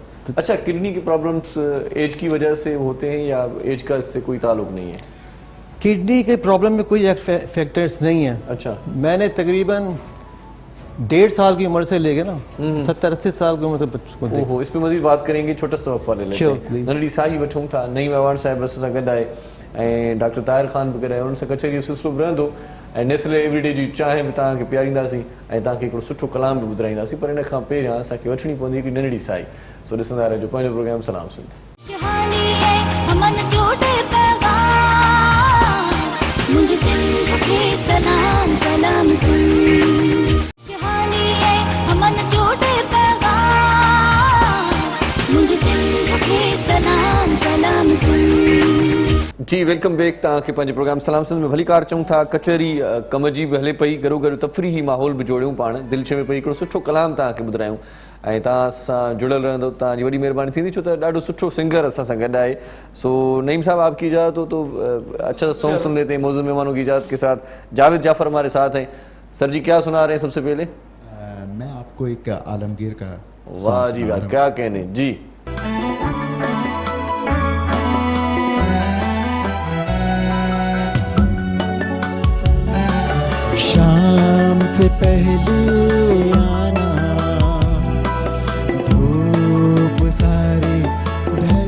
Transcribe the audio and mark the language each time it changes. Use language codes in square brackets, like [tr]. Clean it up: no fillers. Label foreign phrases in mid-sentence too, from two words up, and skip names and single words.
[ur] اچھا، کڈنی کی پرابلمز ایج کی وجہ سے ہوتے ہیں یا ایج کا اس سے کوئی تعلق نہیں ہے? کڈنی کے پرابلم میں کوئی فیکٹرز نہیں ہے. अच्छा میں نے تقریباً 1.5 سال کی عمر سے لے کے نا 70-80 سال کی عمر تک اس کو دیکھا. اوہو، اس پہ مزید بات کریں گے، چھوٹا سا وقفہ لے لیتے Sure, ہیں. please. [sd] नंढड़ी साई वठूं था, नईम अवान साहिब असां सां गॾु आहे ऐं डॉक्टर ताहिर ख़ान बि गॾु आहे, उन्हनि सां कचहरी जो सिलसिलो बि रहंदो ऐं नेस्ले एवरीडे जी चांहि बि तव्हांखे पीआरींदासीं ऐं तव्हांखे हिकिड़ो सुठो कलाम बि ॿुधाईंदासीं, पर इन खां पहिरियां असांखे वठणी पवंदी हिकिड़ी नंढड़ी साई। सो ॾिसंदा रहिजो पंहिंजो प्रोग्राम सलाम सिंध। [ur] شہانی ہے امن جوڑے پیغام، مجھے سندھ کے سلام سلام سندھ. شہانی ہے امن جوڑے پیغام، مجھے سندھ کے سلام سلام سندھ. [en] जी welcome back। [sd] तव्हांखे पंहिंजे प्रोग्राम सलाम सिंध में भली कार चऊं था। कचहरी कम जी बि हले पई, गॾो गॾु तफ़रीही माहौल बि जोड़ियूं, पाण दिलि छे में पई हिकिड़ो सुठो कलाम तव्हांखे ॿुधायूं ऐं तव्हां सां जुड़ियल रहंदो, तव्हांजी वॾी महिरबानी थींदी, छो त ॾाढो सुठो सिंगर असां सां गॾु आहे। [ur] سو نعیم صاحب، آپ کی اجازت ہو تو اچھا سا سانگ سن لیتے ہیں. موجود مہمانوں کی اجازت کے ساتھ جاوید جعفر ہمارے ساتھ ہیں۔ سر جی کیا سنا رہے ہیں سب سے پہلے? میں آپ کو ایک عالمگیر کا واہ جی واہ، کیا کہنے جی. شام سے پہلے آنا، دھوپ ساری ڈھل